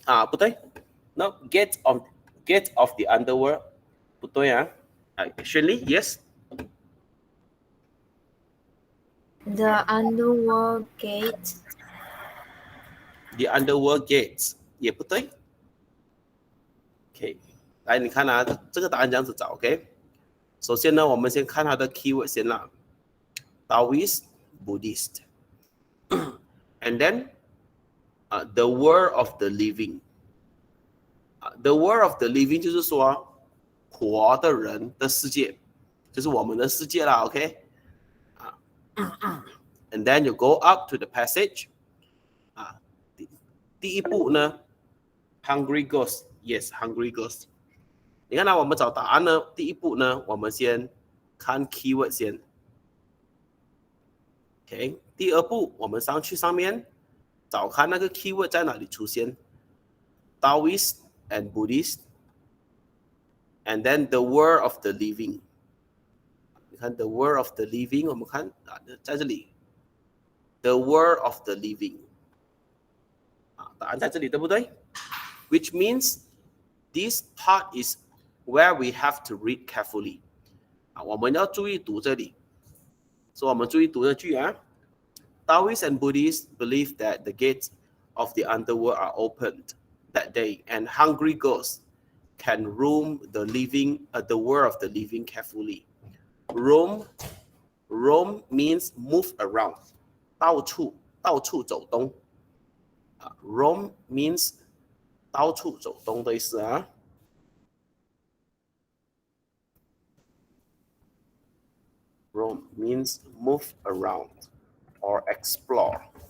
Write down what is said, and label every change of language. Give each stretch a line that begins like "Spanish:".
Chinese: 不对
English: No, gate of the underworld
Chinese: 不对啊
English: Actually, yes. The underworld gate. The underworld gates
Chinese: 也不对。 OK， 来，你看啊，这个答案这样子找 OK。首先呢，我们先看它的 keyword 先啦
English: ，Taoist, Buddhist, and then the world of the living. The world of the living
Chinese: 就是说活的人的世界，就是我们的世界啦 OK。
English: And then you go up to the passage.
Chinese: 第一步呢
English: ，Hungry Ghost, yes, Hungry Ghost。
Chinese: 你看呢，我们找答案呢，第一步呢，我们先看 keyword 先。 OK， 第二步我们上去上面找看那个 keyword 在哪里出现 ，
English: Taoist and Buddhist, and then the world of the living。
Chinese: 你看
English: the world of the living，
Chinese: 我们看在这里
English: ，the world of the living。
Chinese: 答案在这里，对不对
English: ？Which means this part is where we have to read carefully。
Chinese: 我们要注意读这里。所以我们注意读这句啊。
English: Taoists and Buddhists believe that the gates of the underworld are opened that day, and hungry ghosts can roam the world of the living carefully. Roam means move around，
Chinese: 到处走动。
English: Roam means
Chinese: 到处走动的意思啊。
English: Roam means move around or explore.